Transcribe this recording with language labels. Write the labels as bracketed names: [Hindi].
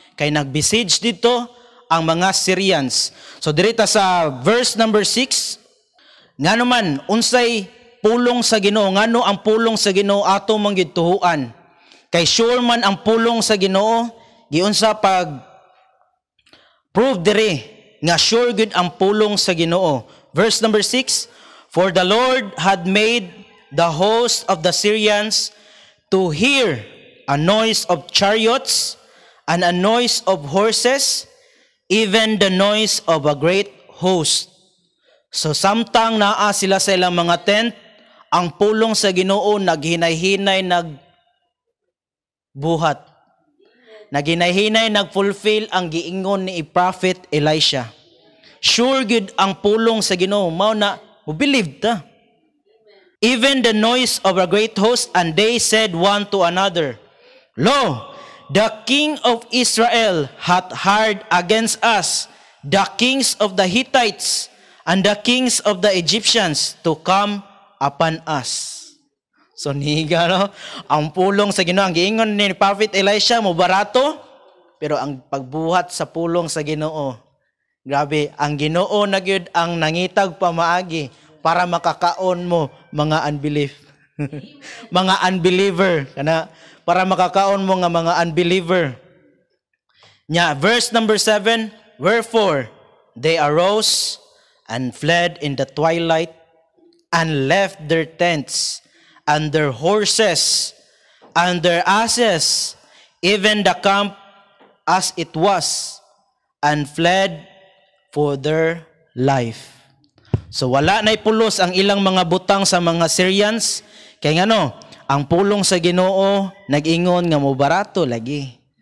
[Cebuano] Kay nagbesiege dito ang mga Syrians. So dirita sa verse number 6, ngano man unsay pulong sa Ginoo, ngano ang pulong sa Ginoo ato mong gituhuan. Kay sure man ang pulong sa Ginoo, giunsa pag prove diri nga sure gud ang pulong sa Ginoo. [English] Verse number 6, for the Lord had made the host of the Syrians to hear a noise of chariots and a noise of horses, even the noise of a great host. [Cebuano] So samtang naa sila sa ilang mga tent, ang pulong sa Ginoo naghinay-hinay nagbuhat. Naghinay-hinay nagfulfill ang giingon ni Prophet Elisha. Sure good ang pulong sa Ginoo, mao na mo believe ta. [English] Even the noise of a great host, and they said one to another, Lo, the king of Israel hath hired against us the kings of the Hittites and the kings of the Egyptians to come upon us. [Cebuano] So niga no, ang pulong sa Ginoo, ang giingon ni Prophet Elisha mo barato, pero ang pagbuhat sa pulong sa Ginoo, grabe, ang Ginoo na gyud ang nangitag pamaagi para makakaon mo mga unbelief. Mga unbeliever kana, para makakaon mo nga mga unbeliever. Nya [English] verse number 7, wherefore they arose and fled in the twilight and left their tents and their horses and their asses, even the camp as it was, and fled for their life. [Cebuano] So wala na'y pulos ang ilang mga butang sa mga Syrians, kay ngano, ang pulong sa Ginoo nag-ingon nga mo barato lagi.